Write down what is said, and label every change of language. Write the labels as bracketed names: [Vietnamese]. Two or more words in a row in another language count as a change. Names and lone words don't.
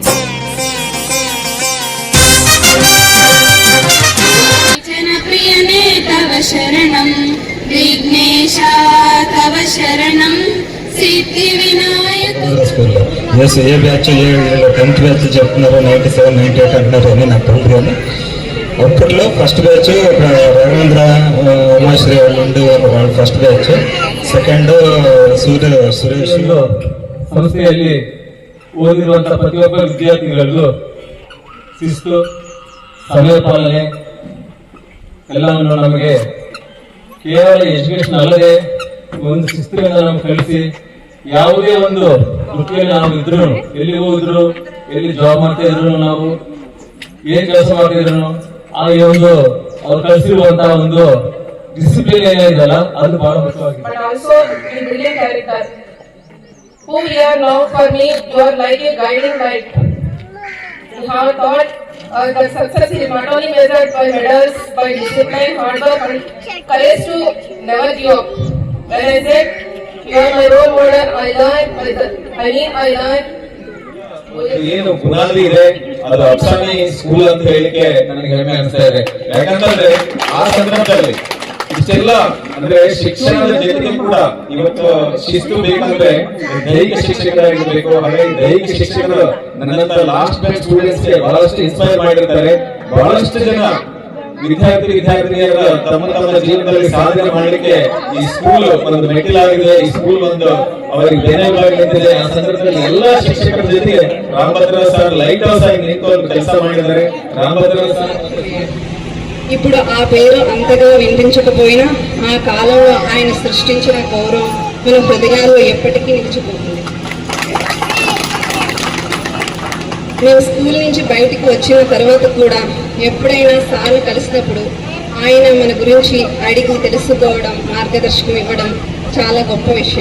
[Sanskrit] ప్రియనే తవ శరణం, విఘ్నేశ తవ శరణం, సిద్ధి వినాయక. [Telugu] ఏ బ్యాచ్ 10th బ్యాచ్ చెప్తున్నారు, 97, 98 అంటున్నారు అని నాకు తెలుసు. కానీ అప్పట్లో ఫస్ట్ బ్యాచ్ రఘవేంద్ర ఉమాశ్రీ వాళ్ళు ఉండేవారు. వాళ్ళు ఫస్ట్ బ్యాచ్. [Kannada] ಸೆಕೆಂಡ್ ಸುರೇಶ್ ಸಂಸ್ಥೆಯಲ್ಲಿ ಓದಿರುವಂತಹ ಪ್ರತಿಯೊಬ್ಬ ವಿದ್ಯಾರ್ಥಿಗಳಿಗೂ ಶಿಸ್ತು, ಸಮಯ ಪಾಲನೆ ಎಲ್ಲವನ್ನು ನಮಗೆ ಕೇವಲ ಎಜುಕೇಶನ್ ಅಲ್ಲದೆ ಒಂದು ಶಿಸ್ತುಗಳನ್ನು ನಮ್ಗೆ ಕಲಿಸಿ ಯಾವುದೇ ಒಂದು ವೃತ್ತಿಯಲ್ಲಿ ನಾವು ಇದ್ರು, ಎಲ್ಲಿ ಹೋಗಿದ್ರು, ಎಲ್ಲಿ ಜಾಬ್ ಮಾಡ್ತಾ ಇದ್ರು, ನಾವು ಏನ್ ಕೆಲಸ ಮಾಡ್ತಿದ್ರು, ಆ ಒಂದು ಅವ್ರು ಕಲಿಸಿರುವಂತಹ ಒಂದು ಡಿಸಿಪ್ಲಿನ್ ಏನಿದೆಯಲ್ಲ ಅದು ಬಹಳ ಮುಖ್ಯವಾಗಿದೆ. [English] But also in building character. Who we are now, for me, you are like a guiding light. You have thought that success is not only measured by medals, by discipline, hard work, and courage to never give up. When I said you are my role model, I learned. [Kannada] ಏನು ಬುನಾದಿ ಇದೆ ಅದು ಅಪ್ಸಾನಿ ಸ್ಕೂಲ್ ಅಂತ ಹೇಳಿಕೆ ನನಗೆ ಹೆಮ್ಮೆ ಅನಿಸ್ತಾ ಇದೆ. ಯಾಕಂತಂದ್ರೆ ಆ ಸಂದರ್ಭದಲ್ಲಿ ಇಷ್ಟೆಲ್ಲ ಅಂದ್ರೆ ಶಿಕ್ಷಣದ ಜೊತೆಗೆ ಕೂಡ ಇವತ್ತು ಶಿಸ್ತು ಬೇಕಂದ್ರೆ ದೈಹಿಕ ಶಿಕ್ಷಕರಾಗಿರ್ಬೇಕು. ಹಾಗಾಗಿ ದೈಹಿಕ ಶಿಕ್ಷಕರು ನನ್ನಂತ ಲಾಸ್ಟ್ ಬ್ಯಾಚ್ ಸ್ಟೂಡೆಂಟ್ಸ್ ಗೆ ಬಹಳಷ್ಟು ಇನ್ಸ್ಪೈರ್ ಮಾಡಿರ್ತಾರೆ. ಬಹಳಷ್ಟು ಜನ ವಿದ್ಯಾರ್ಥಿನಿಯರ ತಮ್ಮ ಜೀವನದಲ್ಲಿ ಸಾಧನೆ ಮಾಡಲಿಕ್ಕೆ ಈ ಸ್ಕೂಲ್ ಒಂದು ಮೆಟ್ಟಿಲಾಗಿದೆ. ಈ ಸ್ಕೂಲ್ ಒಂದು ಅವರಿಗೆ ಬೆನ್ನೆಲುಬಾಗಿ ನಿಂತಿದೆ. ಆ ಸಂದರ್ಭದಲ್ಲಿ ಎಲ್ಲಾ ಶಿಕ್ಷಕರ ಜೊತೆಗೆ ರಾಮಭದ್ರ ಸರ್ ಲೈಟ್ ಹೌಸ್ ಆಗಿ ನಿಂತು ಕೆಲಸ ಮಾಡಿದ್ದಾರೆ. ರಾಮಭದ್ರ ಸರ್ [Telugu] ఇప్పుడు ఆ పేరు అంతగా వినిపించకపోయినా ఆ కాలంలో ఆయన సృష్టించిన గౌరవం మన హృదయాల్లో ఎప్పటికీ నిలిచిపోతుంది. మేము స్కూల్ నుంచి బయటికి వచ్చిన తర్వాత కూడా ఎప్పుడైనా సార్లు కలిసినప్పుడు ఆయన మన గురించి అడిగి తెలుసుకోవడం, మార్గదర్శకం ఇవ్వడం చాలా గొప్ప విషయం.